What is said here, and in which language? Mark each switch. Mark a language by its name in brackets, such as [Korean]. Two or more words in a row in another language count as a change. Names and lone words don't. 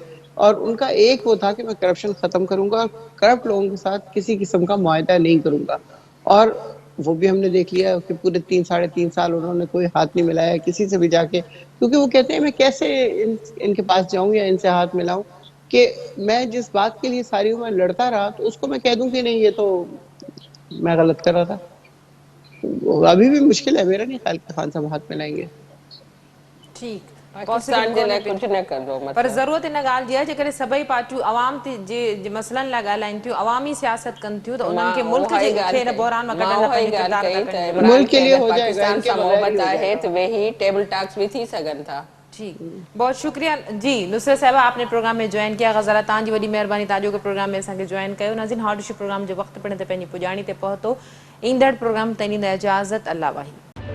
[Urdu] اور ان کا ایک وہ تھا کہ میں کرپشن ختم کروں گا اور کرپٹ لوگوں کے ساتھ کسی قسم کا معاہدہ نہیں کروں گا، اور وہ بھی ہم نے دیکھ لیا کہ پورے 3-3.5 سال انہوں نے کوئی ہاتھ نہیں ملایا کسی سے بھی جا کے، کیونکہ وہ کہتے ہیں میں کیسے ان کے پاس جاؤں یا ان سے ہاتھ ملاؤں کہ میں جس بات کے لیے ساری عمر لڑتا رہا تو اس کو میں کہہ دوں کہ نہیں یہ تو میں غلط کر رہا تھا. تو ابھی بھی مشکل ہے، میرا نہیں خیال کہ خان صاحب ہاتھ ملائیں گے. ठीक, [Sindhi] पाकिस्तान जे लाइ कुझु न कंदो, पर ज़रूरत इन ॻाल्हि जी आहे जेकॾहिं सभई पार्टियूं अवाम जे मसइलनि लाइ ॻाल्हाइनि थियूं, अवामी सियासत कनि थियूं, त उन्हनि खे मुल्क खे हिन बहरान मां कढण लाइ पंहिंजो किरदार अदा करणु घुरिजे। [Urdu] ملک کے لیے ہو جائے گا, पाकिस्तान इनके [Sindhi] सां [Urdu] بغیر ہی मोहबत हो [Sindhi] आहे [Urdu] जाएगा। [Sindhi] त वेही [English] table talks [Sindhi] भी थी सघनि था। [Urdu] ٹھیک، بہت شکریہ جی نصرت صاحبہ، آپ نے پروگرام میں جوائن کیا. [Sindhi] गज़ारा तव्हांजी वॾी महिरबानी तव्हांजो के प्रोग्राम में असांखे ज्वाइन कयो। नाज़रीन, हॉट इशू प्रोग्राम जो वक़्तु पिण ते पंहिंजी पुॼाणी ते पहुतो। ईंदड़ प्रोग्राम ताईं ॾींदा इजाज़त। अल्लाह वाही।